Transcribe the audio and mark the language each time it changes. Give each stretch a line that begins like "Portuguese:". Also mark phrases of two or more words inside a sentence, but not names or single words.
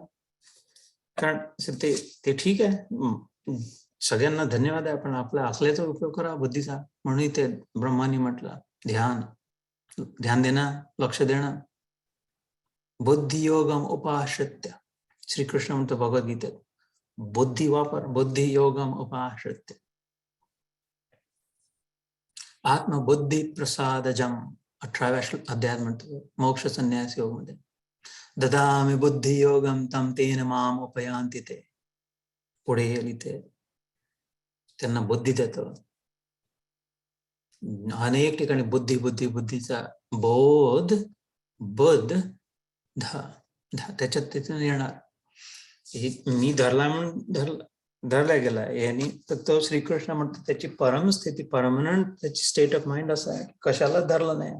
Marathi: कारण ते ठीक आहे, सगळ्यांना धन्यवाद आहे, पण आपल्या अकलेचा उपयोग करा, बुद्धीचा. म्हणून ते ब्रह्मानी म्हटलं ध्यान देणं, लक्ष देणं.
Sanskrit: बुद्धियोगम उपाश्रित्य,
Marathi: श्रीकृष्ण म्हणतो भगवद्गीतेत, बुद्धी वापर,
Sanskrit: बुद्धियोगम उपाश्रित्य. आत्मबुद्धी प्रसादजम
Marathi: 18व्या अध्यायात म्हणतो मोक्ष संन्यास योग मध्ये,
Sanskrit: ददामि बुद्धियोगम तम तेन माम उपयांति ते.
Marathi: पुढे लिहिते त्यांना बुद्धी देतो. अनेक ठिकाणी बुद्धी बुद्धी बुद्धीचा बोध त्याच्यात तिथून येणार. मी धरला म्हणून धरला गेला यांनी, तर तो श्रीकृष्ण म्हणतो त्याची परमस्थिती, परमनंट त्याची
English: state of mind
Marathi: असं आहे, कशाला धरलं नाही.